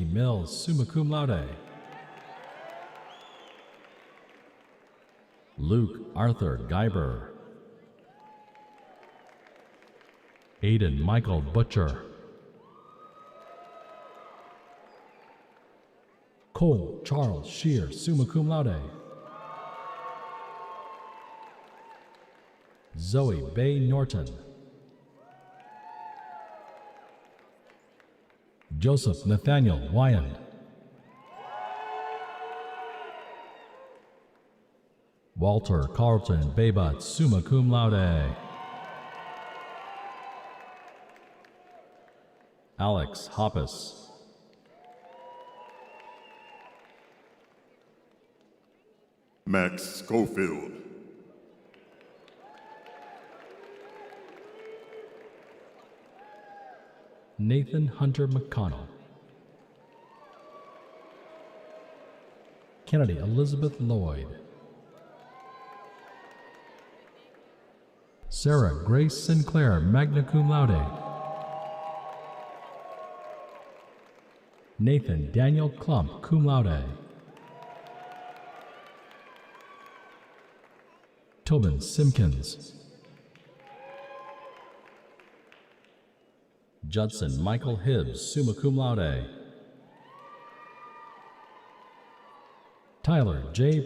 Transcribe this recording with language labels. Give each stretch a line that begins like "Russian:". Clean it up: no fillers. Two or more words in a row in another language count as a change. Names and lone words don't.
Latin: Mills, summa cum laude,
English: Luke Arthur Geiber, Aidan Michael Butcher, Cole Charles Shear,
Latin: summa cum laude,
English: Zoe Bay Norton, Joseph Nathaniel Wyand, Walter Carlton Baybutt,
Latin: summa cum laude,
English: Alex Hoppus, Max Schofield. Nathan Hunter McConnell, Kennedy Elizabeth Lloyd, Sarah Grace Sinclair,
Latin: magna cum laude,
English: Nathan Daniel Klump,
Latin: cum laude,
English: Tobin Simpkins, Judson Michael Hibbs,
Latin: summa cum laude,
English: Tyler J.